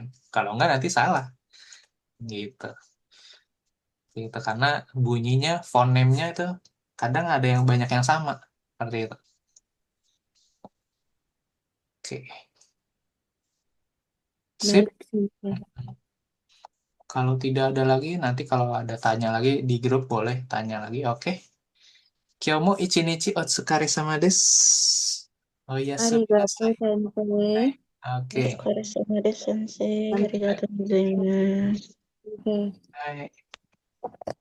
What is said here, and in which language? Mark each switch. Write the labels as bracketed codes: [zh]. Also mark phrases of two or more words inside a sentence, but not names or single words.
[id] Kalau enggak nanti salah gitu. Gitu karena bunyinya fonemnya itu kadang ada yang banyak yang sama seperti itu. Oke, sip. Baik sensei. Kalau tidak ada lagi, nanti kalau ada tanya lagi di grup boleh tanya lagi. Oke. [ja] 今日も一日お疲れ様です. [id] Oh iya, [ja] Arigato kudasai. sensei. [id] Oke. [ja] お疲れ様です、先生。ありが Sensei. とうございます。はい。